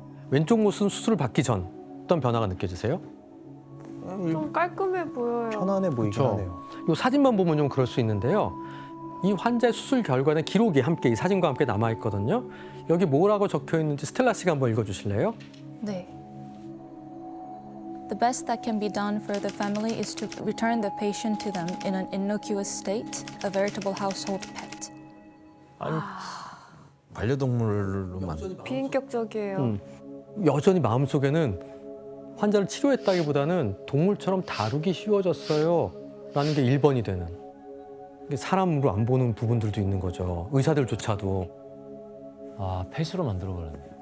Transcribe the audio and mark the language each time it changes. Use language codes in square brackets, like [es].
[ko] 왼쪽 모습은 수술을 받기 전 어떤 변화가 느껴지세요? 좀 깔끔해 보여요. 편안해 보이긴 그쵸. 하네요. 이 사진만 보면 좀 그럴 수 있는데요. 이 환자의 수술 결과는 기록이 함께 이 사진과 함께 남아 있거든요. 여기 뭐라고 적혀 있는지 스텔라 씨가 한번 읽어주실래요? 네. [en] The best that can be done for the family is to return the patient to them in an innocuous state, a veritable household pet. [ko] 아니, 반려동물로만. 비인격적이에요. 여전히 마음속에는 환자를 치료했다기보다는 동물처럼 다루기 쉬워졌어요 라는 게 1번이 되는, 이게 사람으로 안 보는 부분들도 있는 거죠. 의사들조차도. 펫으로 만들어버렸네.